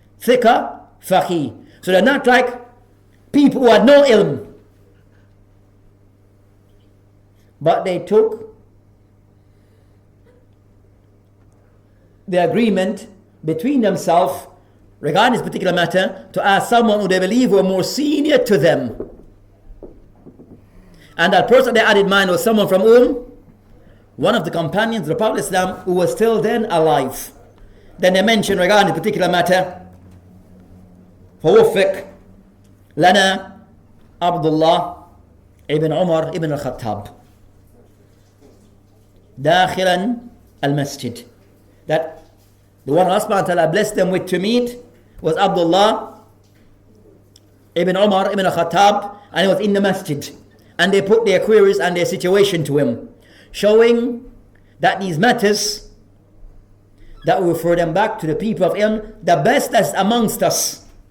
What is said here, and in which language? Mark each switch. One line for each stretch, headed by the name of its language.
English: Thika Faqih. So they're not like people who had no ilm, but they took the agreement between themselves regarding this particular matter to ask someone who they believe were more senior to them. And that person they had in mind was someone from whom? One of the companions of the Prophet Islam who was still then alive. Then they mentioned regarding this particular matter,
Arabic: فوفق لنا عبد الله ابن عمر ابن الخطاب داخلا المسجد.
English: That the one Allah subhanahu wa ta'ala blessed them with to meet was Abdullah ibn Umar ibn al-Khattab, and he was in the masjid. And they put their queries and their situation to him, showing that these matters, that will refer them back to the people of Ilm, the best that's amongst us.